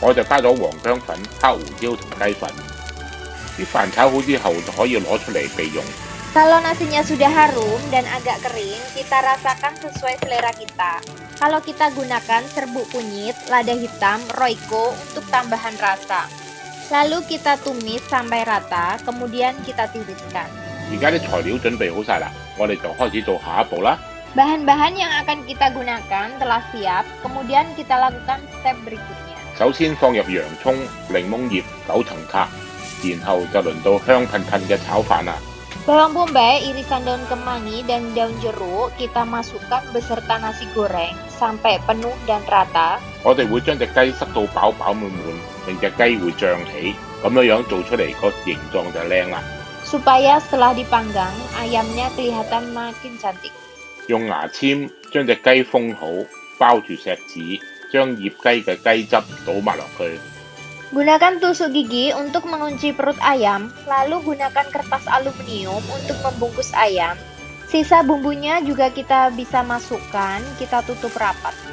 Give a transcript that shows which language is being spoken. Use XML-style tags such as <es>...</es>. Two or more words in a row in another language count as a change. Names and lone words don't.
<yue>我就加咗黃薑粉、黑胡椒同雞粉。啲飯炒好之後就可以攞出嚟備用。</yue> <id>Kalau nasinya sudah harum dan agak kering, kita rasakan sesuai selera kita. Kalau kita gunakan serbuk kunyit, lada hitam, roiko untuk tambahan rasa. Lalu kita tumis sampai rata, kemudian kita tiriskan.</id> <yue>而家啲材料準備好晒啦，我哋就開始做下一步啦。</yue> <id>Bahan-bahan yang akan kita gunakan telah siap, kemudian kita lakukan step berikutnya.</id> <yue>首先放入洋葱、檸檬葉、九層塔，然後就輪到香噴噴嘅炒飯啦。</yue> <id>Bawang bombay, irisan daun kemangi, dan daun jeruk kita masukkan beserta nasi goreng sampai penuh dan rata.</id> <yue>我哋會將隻雞塞到飽飽滿滿，令隻雞會脹起，咁樣做出嚟個形狀就靚啦。</yue> <id>Supaya setelah dipanggang, ayamnya kelihatan makin cantik.</id> <yue>用牙籤將隻雞封好，包住錫紙，將醃雞嘅雞汁倒埋落去。</yue> <id>Gunakan tusuk gigi untuk mengunci perut ayam, lalu gunakan kertas aluminium untuk membungkus ayam. Sisa bumbunya juga kita bisa masukkan, kita tutup rapat.</id>